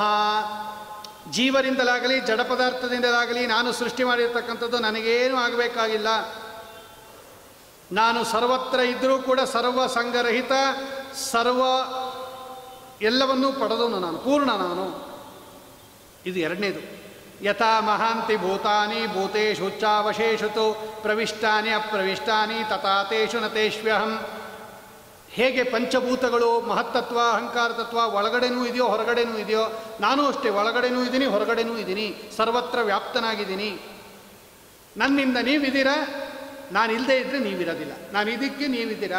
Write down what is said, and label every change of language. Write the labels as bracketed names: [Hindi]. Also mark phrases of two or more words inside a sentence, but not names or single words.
[Kannada] ಜೀವರಿಂದಲಾಗಲಿ ಜಡ ಪದಾರ್ಥದಿಂದಲಾಗಲಿ ನಾನು ಸೃಷ್ಟಿ ಮಾಡಿರ್ತಕ್ಕಂಥದ್ದು ನನಗೇನೂ ಆಗಬೇಕಾಗಿಲ್ಲ. ನಾನು ಸರ್ವತ್ರ ಇದ್ದರೂ ಕೂಡ ಸರ್ವ ಸಂಗರಹಿತ, ಸರ್ವ ಎಲ್ಲವನ್ನೂ ಪಡೆದವನು ನಾನು, ಪೂರ್ಣ ನಾನು. ಇದು ಎರಡನೇದು. [Sanskrit] ಯಥಾ ಮಹಾಂತಿ ಭೂತಾನಿ ಭೂತೇಷು ಚಾವಶೇಷುತು ಪ್ರವಿಷ್ಟಾನಿ ಅಪ್ರವಿಷ್ಟಾನಿ ತಥಾ ತೇಷು ನತೇಷ್ವ್ಯಹಂ. [Kannada] ಹೇಗೆ ಪಂಚಭೂತಗಳು ಮಹತ್ತತ್ವ ಅಹಂಕಾರ ತತ್ವ ಒಳಗಡೆನೂ ಇದೆಯೋ ಹೊರಗಡೆನೂ ಇದೆಯೋ, ನಾನು ಅಷ್ಟೇ ಒಳಗಡೆನೂ ಇದ್ದೀನಿ ಹೊರಗಡೆನೂ ಇದ್ದೀನಿ, ಸರ್ವತ್ರ ವ್ಯಾಪ್ತನಾಗಿದ್ದೀನಿ. ನನ್ನಿಂದ ನೀವಿದ್ದೀರಾ, ನಾನು ಇಲ್ಲದೆ ಇದ್ದರೆ ನೀವಿರೋದಿಲ್ಲ, ನಾನು ಇದಕ್ಕೆ ನೀವಿದ್ದೀರಾ.